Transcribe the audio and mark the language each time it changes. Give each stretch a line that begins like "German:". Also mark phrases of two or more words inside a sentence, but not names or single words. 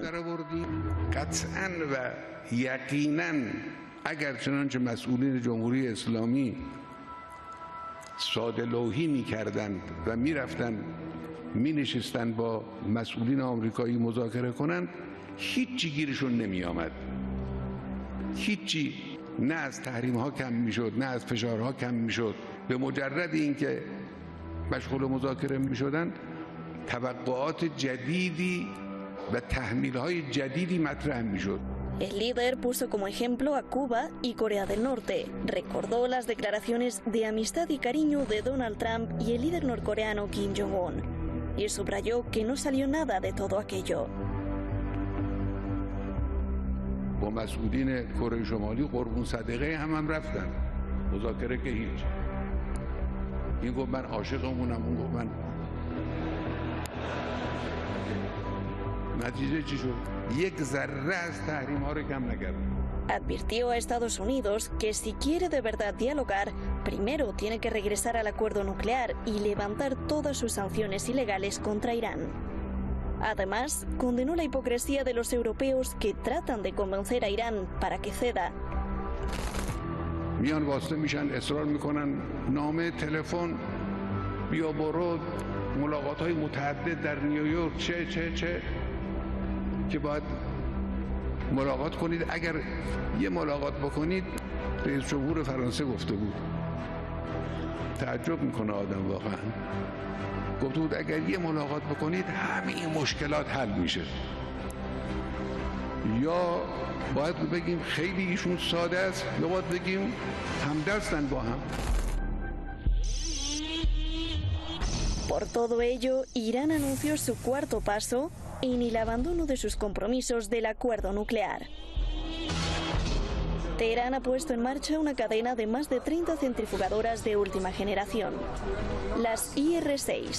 Persian: قطعاً و یقیناً اگر چنانچه مسئولین جمهوری اسلامی ساده لوحی می‌کردند و می‌رفتند می‌نشستند با مسئولین آمریکایی مذاکره کنند هیچی گیرشون نمی‌آمد. هیچی نه از تحریم‌ها کم می‌شد نه از فشارها کم می‌شد. به مجرد اینکه مشغول مذاکره می‌شدند توقعات جدیدی و تحمیل‌های جدیدی مطرح می‌شد.
Spanish: El líder puso como ejemplo a Cuba y Corea del Norte. Recordó las declaraciones de amistad y cariño de Donald Trump y el líder norcoreano Kim Jong-un. Y subrayó que no salió nada de todo aquello.
Persian: با مسئولین کره شمالی قربون صدقه هم رفتن. مذاکره که هیچ. این گفت من عاشقمونم، اون گفت من. نتیجه چی شد؟ یک ذره از تحریم ها رو کم نکرد.
Spanish: Advirtió a Estados Unidos que si quiere de verdad dialogar, primero tiene que regresar al acuerdo nuclear y levantar todas sus sanciones ilegales contra Irán. Además, condenó la hipocresía de los europeos que tratan de convencer a Irán para que ceda.
Persian: میان واسطه میشن اصرار میکنن نامه تلفن بیا برو ملاقات های متعدد در نیویورک چه که باید ملاقات کنید. اگر یه ملاقات بکنید رئیس جمهور فرانسه گفته بود تعجب میکنه آدم واقعا گفته بود اگر یه ملاقات بکنید همه مشکلات حل میشه. یا باید بگیم خیلی ایشون ساده است یا باید بگیم همدستن با هم.
Spanish: Por todo ello, Irán anunció su cuarto paso en el abandono de sus compromisos del acuerdo nuclear. Teherán ha puesto en marcha una cadena de más de 30 centrifugadoras de última generación, las IR-6.